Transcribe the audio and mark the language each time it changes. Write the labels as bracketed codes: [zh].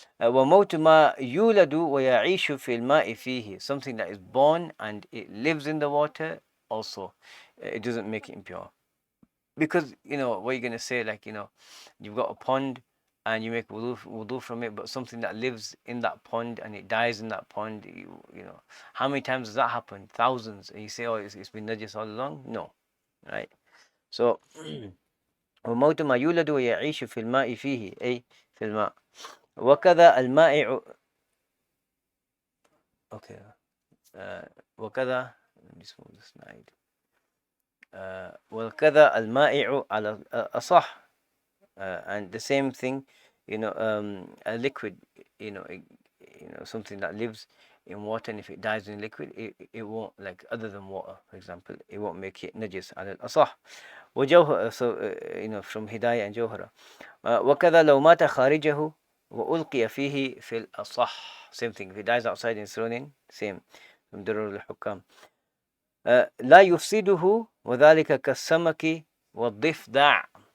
[ar] وموت ما يولد ويعيش في الماء فيه. [en] Something that is born and it lives in the water also. It doesn't make it impure. Because, what you're going to say, like, you've got a pond and you make wudu from it, but something that lives in that pond and it dies in that pond, how many times does that happen? Thousands. And you say, oh, it's been najis all along? No. Right? [ar] So, وموت ما يولد ويعيش في الماء فيه أي في الماء وكذا المائع. [en] Okay. وكذا, let me just move this slide. [ar] وكذا المائع على أصح. [en] And the same thing, a liquid, something that lives in water, and if it dies in liquid, it won't, like other than water, for example, it won't make it najis [ar] على الأصح. [en] وجوهر, so from hidayah and jawhara. [ar] وكذا لو مات خارجه وألقي فيه في الأصح. [en] Same thing, if it dies outside and thrown in, same, from درر الحكام. [ar] لا يفسده وذلك كالسمك والضفدع.